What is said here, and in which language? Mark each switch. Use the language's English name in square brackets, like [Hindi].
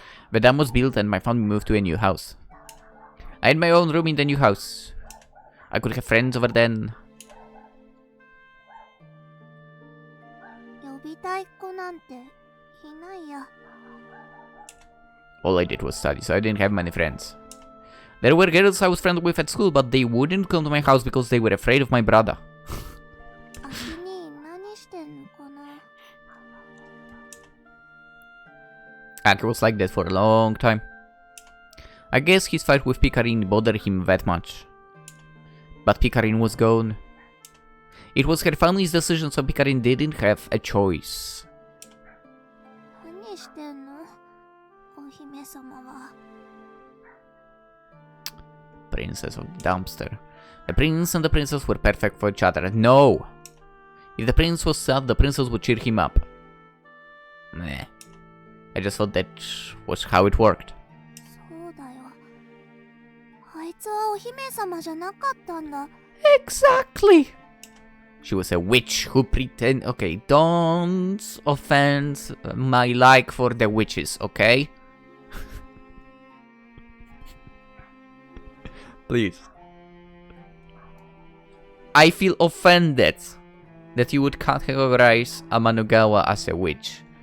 [English] The dam was built and my family moved to a new house. I had my own room in the new house. I could have friends over then. [Japanese] 呼びたい子なんていないや。 [English] All I did was study, so I didn't have many friends. There were girls I was friends with at school, but they wouldn't come to my house because they were afraid of my brother. [Japanese] 秋に何してんのかな。 [English] Aki was like that for a long time. I guess his fight with Picarin bothered him that much. But Picarin was gone. It was her family's decision, so Picarin didn't have a choice. [Japanese] 何してんの？お姫様は。 [English] Princess of the dumpster. The prince and the princess were perfect for each other. No! If the prince was sad, the princess would cheer him up. Meh. I just thought that was how it worked. [Japanese] そうだよ。あいつはお姫様じゃなかったんだ。 [English] Exactly! She was a witch who pretend... Okay, don't offend my like for the witches, okay? Please. I feel offended that you would categorize Amanugawa as a witch.